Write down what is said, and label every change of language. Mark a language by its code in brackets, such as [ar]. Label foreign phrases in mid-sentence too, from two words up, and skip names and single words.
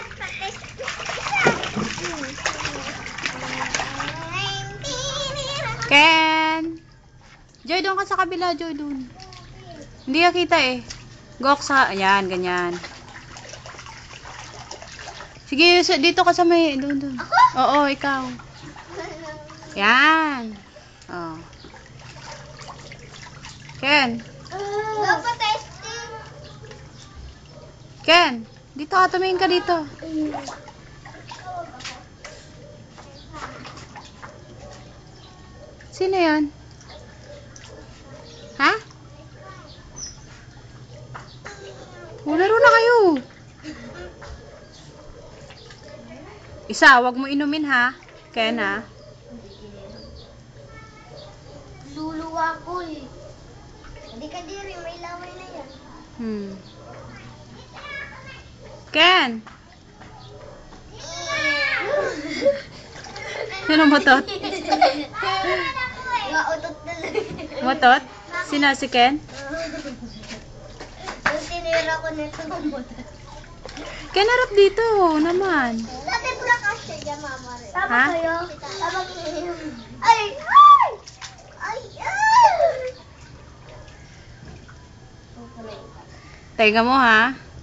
[tl] Ken. Joy, doon ka sa kabila, Joy, doon. Hindi ka kita eh. Gok sa, ayan, ganyan. Sige, dito ka sa may, doon. Oo, ikaw. Yan. Oh. Ken. Ken, dito ka, tumingin ka dito. Sino yan? Ha? Laro na kayo. Isa, wag mo inumin ha. Ken ha. Luluwa ko eh. Hindi ka diri, may laway na yan. Ken. Sino motot? Mautot na lang. Motot? Sino si Ken? Yung tinira ko nito ng motot. Ken, harap dito naman. Dati pula ka siya dyan, mama. Tama Ha? kayo? Tama kayo. Ay! Ay! Ay! Ay! Teka mo ha.